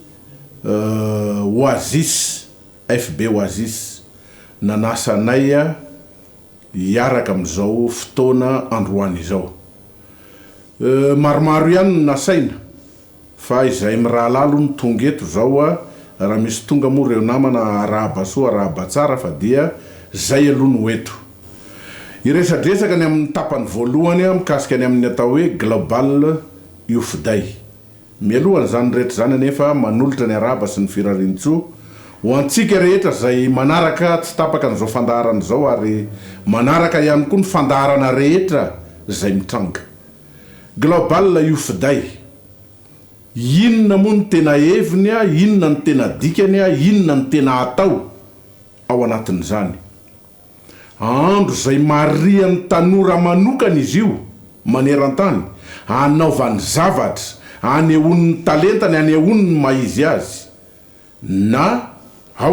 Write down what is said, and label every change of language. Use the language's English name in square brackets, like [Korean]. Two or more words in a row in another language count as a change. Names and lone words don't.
[Malagasy] Oasis FB Oasis nanasanay hiaraka amin'izao fotoana androany izao maromaro ihany nasaina fa izay mirahalalo ny tonga eto zao raha misy tonga moa reo namana arahaba soa arahaba tsara fa dia zay aloha no eto iresadresaka ny amin'ny tapany voalohany mikasika ny amin'ny atao hoe [English] global youth day [Malagasy] mialohany zany rehetra zany anefa manolotra ny arahaba sy ny firarintso ho antsika rehetra zay manaraka tsy tapaka n'izao fandaharana zao ary manaraka ihany koa ny fandaharana rehetra zay mitranga [English] global youth day [Malagasy] inona moa ny tena heviny inona ny tena dikany inona ny tena atao ao anatin'izany andro zay marian'ny tanora manokana izy io maneran-tany anaovany zavatra anehoan'ny talentany anehoan'ny maizy azy na ao